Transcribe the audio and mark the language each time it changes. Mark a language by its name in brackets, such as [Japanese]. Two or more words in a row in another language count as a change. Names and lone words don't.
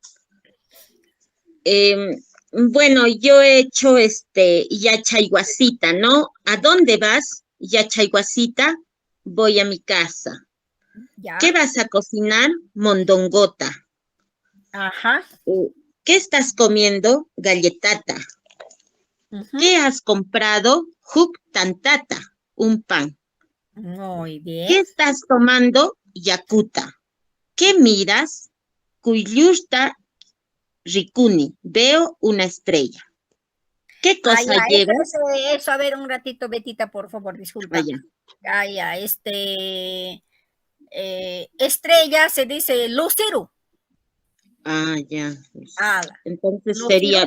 [Spanish] Bueno, yo he hecho yachayguasita, ¿no? ¿A dónde vas? Yachayguasita, voy a mi casa. ¿Ya? ¿Qué vas a cocinar? Mondongota. Ajá. ¿Qué estás comiendo? Galletata. Ujú. ¿Qué has comprado? [Quechua] Huk tantata, [Spanish] un pan. Muy bien. ¿Qué estás tomando? Yakuta. ¿Qué miras? [Quechua] Kuyushta rikuni. [Spanish] Veo una estrella. ¿Qué Ah, cosa ya, llevas? a ver un ratito, Betita, por favor, disculpa. Allá. Ah, ya, estrella se dice Luciru. Ah, ya. Ah, Entonces sería